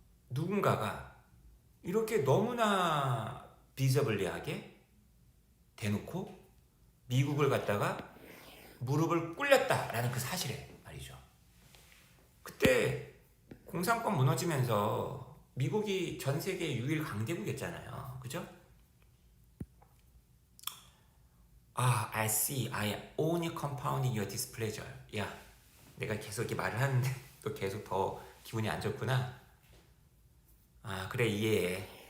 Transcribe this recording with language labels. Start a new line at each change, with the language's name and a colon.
Korean: 누군가가 이렇게 너무나 비저블리하게 대놓고 미국을 갖다가 무릎을 꿇렸다라는 그 사실에 말이죠. 그때 공산권 무너지면서 미국이 전 세계 유일 강대국이었잖아요. 그죠?
English: I see. I am only compounding your displeasure.
Korean: 야, 내가 계속 이렇게 말을 하는데 또 계속 더 기분이 안 좋구나. 그래 이해해.